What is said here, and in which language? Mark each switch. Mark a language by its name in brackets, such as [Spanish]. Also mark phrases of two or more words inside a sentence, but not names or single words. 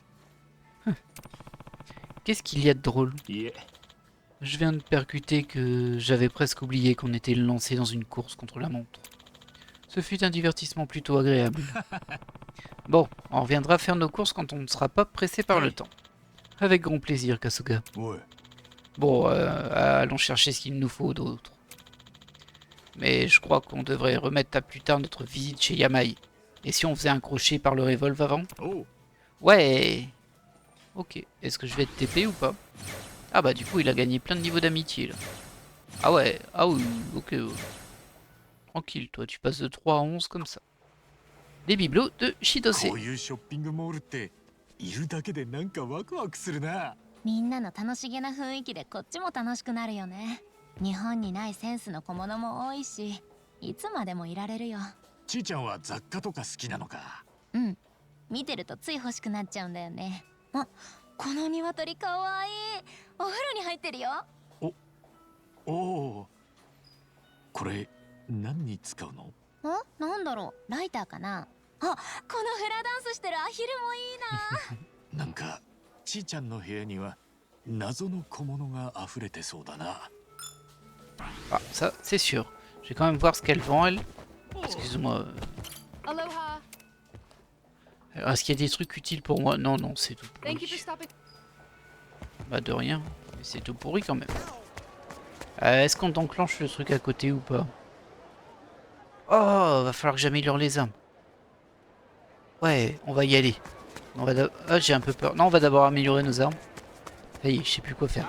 [French] Qu'est-ce qu'il y a de drôle? [Japanese] いえ。 [French] Je viens de percuter que j'avais presque oublié qu'on était lancé dans une course contre la montre. Ce fut un divertissement plutôt agréable. Bon, on reviendra faire nos courses quand on ne sera pas pressé par le temps. Avec grand plaisir, Kasuga. [Japanese] おい、 [French] Bon, allons chercher ce qu'il nous faut d'autre. Mais je crois qu'on devrait remettre à plus tard notre visite chez Yamai. Et si on faisait un crochet par le revolve avant? [Japanese] おう。 [French] Ouais. Ok, est-ce que je vais être TP ou pas? Ah bah du coup il a gagné plein de niveaux d'amitié là. Ah ouais, ah oui, ok. Tranquille toi, tu passes de 3 à 11 comme ça. Des bibelots de Shidose. [Japanese] こういうショッピングモールっているだけでなんかワクワクするな。みんなの楽しげな雰囲気でこっちも楽しくなるよね。日本にないセンスの小物も多いし、いつまでもいられるよ。ちいちゃんは雑貨とか好きなのか。うん、見てるとつい欲しくなっちゃうんだよね。あ、この鶏かわいい。お風呂に入ってるよ。おお。これ何に使うの？なんだろう、ライターかな。あ、このフラダンスしてるアヒルもいいな。なんかちいちゃんの部屋には謎の小物が溢れてそうだな。 [French] Ah, ça c'est sûr. Je vais quand même voir ce qu'elle vend elle. Excuse-moi. Aloha. Alors, est-ce qu'il y a des trucs utiles pour moi? Non, non, c'est tout [English] Thank you for [French] pourri. [English] stopping. [French] Bah de rien. Mais c'est tout pourri quand même. Est-ce qu'on enclenche le truc à côté ou pas? Oh, va falloir que j'améliore les armes. Ouais, on va y aller. On va ah, j'ai un peu peur. Non, on va d'abord améliorer nos armes. Ça y est, je sais plus quoi faire.